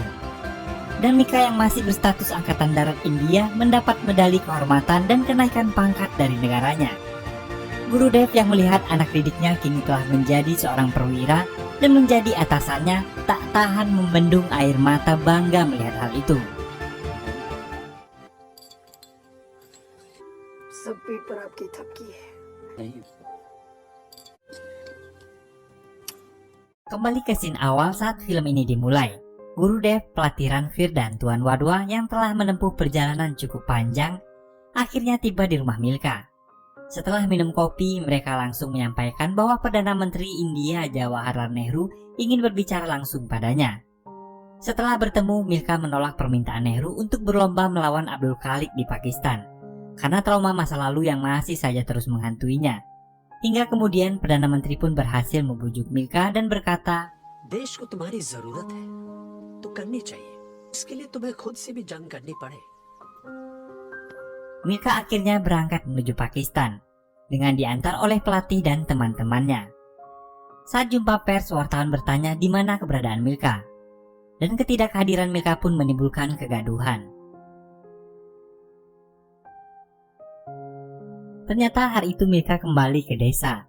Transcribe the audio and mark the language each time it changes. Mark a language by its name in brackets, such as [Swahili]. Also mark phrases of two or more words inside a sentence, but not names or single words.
[Indonesian] Dan Milka yang masih berstatus Angkatan Darat India mendapat medali kehormatan dan kenaikan pangkat dari negaranya. Guru Dev yang melihat anak didiknya kini telah menjadi seorang perwira dan menjadi atasannya tak tahan membendung air mata bangga melihat hal itu. [Hindi] सब पीठ पर आपकी थपकी है। नहीं, [Indonesian] Kembali ke scene awal saat film ini dimulai. Guru Dev, pelatih Ranveer dan Tuan Wadwa yang telah menempuh perjalanan cukup panjang akhirnya tiba di rumah Milka. Setelah minum kopi, mereka langsung menyampaikan bahwa Perdana Menteri India Jawaharlal Nehru ingin berbicara langsung padanya. Setelah bertemu, Milka menolak permintaan Nehru untuk berlomba melawan Abdul Khalik di Pakistan karena trauma masa lalu yang masih saja terus menghantuinya. Hingga kemudian Perdana Menteri pun berhasil membujuk Milka dan berkata, [Hindi] देश को तुम्हारी जरूरत है तो करनी चाहिए इसके लिए तुम्हें खुद से भी जंग करनी पड़े। [Indonesian] Milka akhirnya berangkat menuju Pakistan dengan diantar oleh pelatih dan teman-temannya. Saat jumpa pers, wartawan bertanya di mana keberadaan Milka, dan ketidakhadiran Milka pun menimbulkan kegaduhan. Ternyata hari itu Milka kembali ke desa.